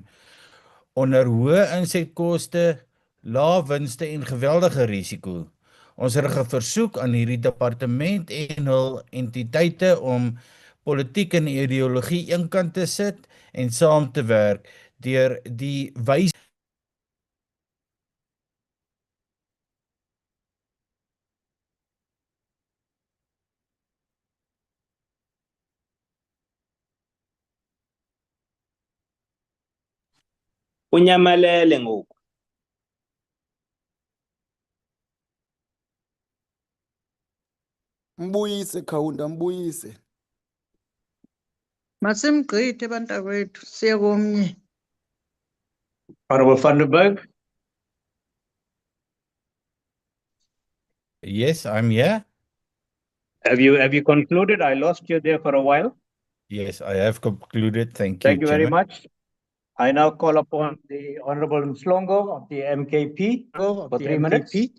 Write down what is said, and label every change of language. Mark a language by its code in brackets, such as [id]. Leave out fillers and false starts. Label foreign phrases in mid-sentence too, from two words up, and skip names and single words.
[af] Onder hoë insetkoste, lae winste en geweldige risiko. Ons rig 'n versoek aan hierdie departement en hul entiteite om politiek en ideologie eenkant te sit en saam te werk deur die wys [xh] Unyamalele ngoku. Mbuyise Khawunda, mbuyise. Masimgqithe bantakwethu siye komnye. [en] Honorable Van den Berg. Yes, I'm here. Have you concluded? I lost you there for a while. Yes, I have concluded. Thank Thank you, you very Chairman. much. I now call upon the Honorable Mslongo of the MKP for 3 minutes.